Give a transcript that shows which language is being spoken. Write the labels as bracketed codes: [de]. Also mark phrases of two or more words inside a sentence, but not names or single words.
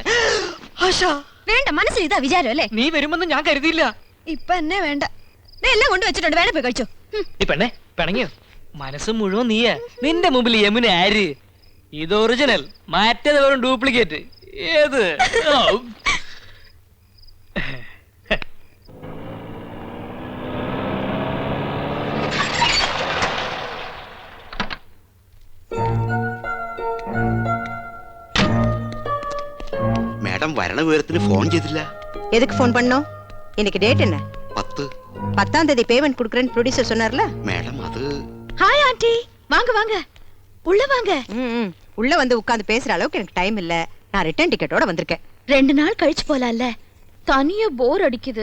[ml] വേണ്ട, മനസ്സിൽ ഇതാ വിചാരം അല്ലേ? നീ വരുമെന്ന് ഞാൻ കരുതിയില്ല. ഇപ്പൊ എന്നെ വേണ്ട. എല്ലാം കൊണ്ടുവച്ചിട്ടുണ്ട്, വേണേ പോയി കഴിച്ചോ. ഈ പെണ്ണെ പിണങ്ങിയോ? മനസ്സ് മുഴുവൻ നീയാ. നിന്റെ മുമ്പിൽ യമുന ആര്? ഇത് ഒറിജിനൽ, മറ്റേത് വെറും ഡ്യൂപ്ലിക്കേറ്റ്. ഏത്? மேடம் வரண விவரത്തിന് ഫോൺ ചെയ്തില്ല. [ta] எதுக்கு ஃபோன் பண்ணோம்? இன்னைக்கு டேட் என்ன? 10. 10ஆம் தேதி பேமெண்ட் கொடுக்கறேன்னு ப்ரொடியூசர் சொன்னார்ல. மேடம் அது. [en] hi aunty, [ta] வாங்க வாங்க, உள்ள வாங்க. உள்ள வந்து உட்கார்ந்து பேசுற அளவுக்கு எனக்கு டைம் இல்ல. நான் [en] return ticket [ta] வந்திருக்கேன். 2 நாள் கழிச்சு போலாம்ல, தனியா போர் அடிக்குது.